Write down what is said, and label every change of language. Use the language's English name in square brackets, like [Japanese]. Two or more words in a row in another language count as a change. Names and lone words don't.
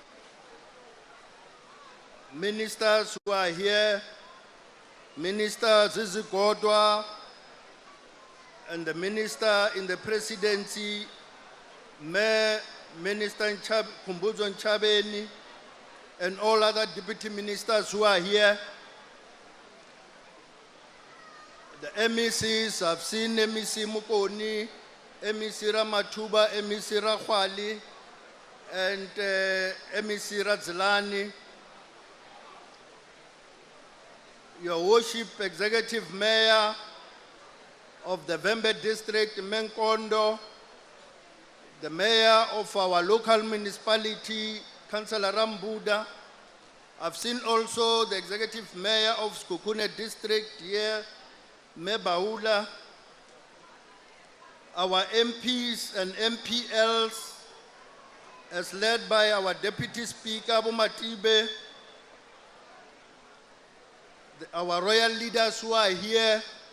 [English] Ministers who are here, Minister Zizigwotwa, and the Minister in the Presidency, Minister Kumbuzo Nchabeni, and all other deputy ministers who are here. The MECs, I've seen MEC Mukoni, MEC Ramatuba, MEC Rakhwali, and MEC Radzilani. Your Worship, Executive Mayor of the Vembe District, Menkondo, the Mayor of our local municipality, Councillor Rambuda. I've seen also the Executive Mayor of Sekhukhune District here, Mebaula, our MPs and MPLs, as led by our Deputy Speaker, Abu Matibe, our royal leaders who are here.